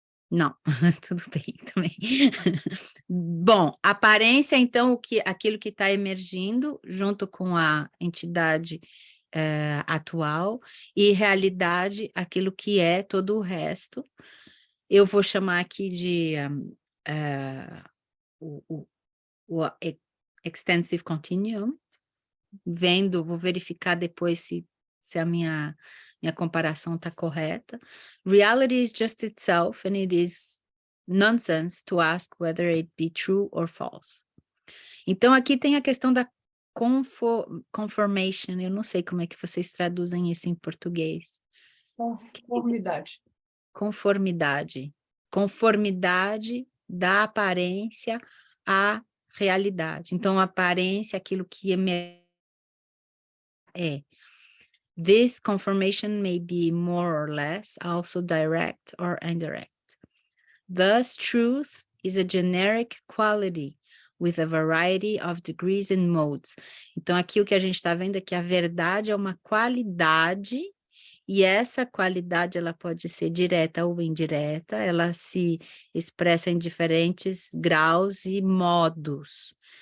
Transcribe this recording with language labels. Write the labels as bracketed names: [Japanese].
[Portuguese] Não, tudo bem também. Bom, aparência, então, aquilo que está emergindo junto com a entidade atual, e realidade, aquilo que é todo o resto. Eu vou chamar aqui de o Extensive Continuum, vou verificar depois se a minha comparação está correta. [English] Reality is just itself, and it is nonsense to ask whether it be true or false. [Portuguese] Então, aqui tem a questão da conformation, eu não sei como é que vocês traduzem isso em português. Conformidade. Conformidade. Conformidade da aparência à realidade. Então, a aparência, aquilo que é. [English] This confirmation may be more or less, also direct or indirect. Thus, truth is a generic quality with a variety of degrees and modes. [Portuguese] Então, aqui o que a gente está vendo é que a verdade é uma qualidade, e essa qualidade ela pode ser direta ou indireta, ela se expressa em diferentes graus e modos.